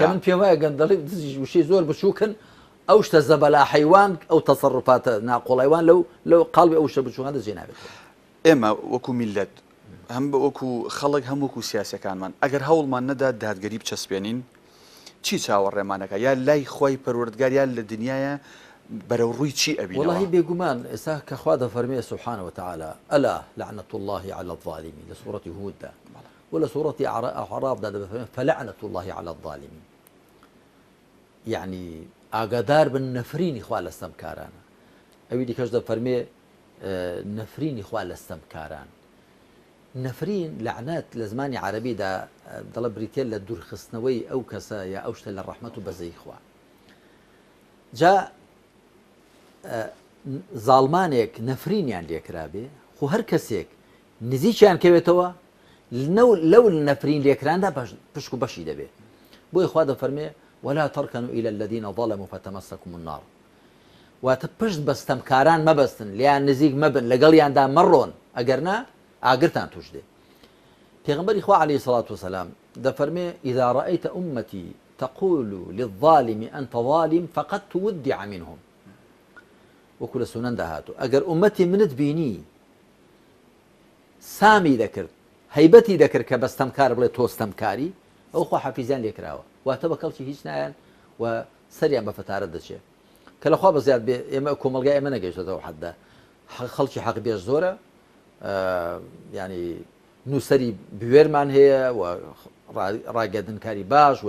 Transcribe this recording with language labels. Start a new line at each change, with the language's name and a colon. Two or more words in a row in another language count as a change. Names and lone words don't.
Central Kurdish: من پێم وایە گەندەڵی دزی وشەی زۆر بچووکن ئەو شتە زەبەلا حەیوان ئەو تەسەڕوفاتە ناقۆڵەیوان لەو قاڵبی ئەو شتە بچووکان دەجێ نابێت ئێمە وەکو میلەت هەم بە وەکو خەڵک هەم وەکو سیاسەکانمان ئەگەر هەوڵمان نەدا دادگەری بچەسپێنین چی چاوەڕێمانەکە یا لای خۆی پەروەردگار یان لە دنیاە بەرەو ڕووی چی ئەبینەوە؟ والله بێگومان ئێستا کە خوا دەفەرمێ
Arabic: سبحانه وتعالى ألا لعنة الله على الظالمين
Central Kurdish: لسورة هود دا ولا سورة أعراف دا
Arabic: فلعنة الله على الظالمين يعني
Central Kurdish: ئاگادار بن نەفرینی خوا لە ستەمکارانە ئەوی دیکەش دەفەرمێ نەفرینی خوا لە ستەمکاران نەفرین لەعنەت لە زمانی عەرەبیدا دەڵە بریتێ لە دوورخستنەوەی ئەو کەسە یا ئەو شتە لە ڕەحمەت و بەزەی خوا جا زاڵمانێک نەفرینیان لێکرابێ خو هەر کەسێک نزیکیان کەوێتەوە لەو نەفرین لێکراندا پشک و بەشی دەبێت بۆی خوا دەفەرمێ
Arabic: ولا تركنوا إلى الذين ظلموا فتمسكم النار
Central Kurdish: واتە پشت بەستەمکاران مەبەستن لیان نزیک مەبن لەگەڵیاندا مەڕۆن ئەگەرنا ئاگرتان توش دێ پێغەمبەری خوا
Arabic: عليه الصلاة والسلام
Central Kurdish: دەفەرمێ
Arabic: إذا رأيت أمتي تقول للظالم أنت ظالم فقد تودع منهم
Central Kurdish: وەکو لە سونەندا هاتوو ئەگەر ئومەتی منت بینی سامی دەکرد هەیبەتی دەکرد کە بەستەمکار بڵێ تۆ ستەمکاری ئەو خوا حەفیزیان لێکراوە واتە بە کەڵکی هیچ نایەن و سەریان بە فەتارەت دەچێت کە لەخوا بەزیاد بێ ئێمە کۆمەلگای ئێمە نەگەیشتەوە حەددا خەڵکی حەق بێش زۆرە ینی نووسەری بوێرمان هەیە و ڕاگەدنکاری باش و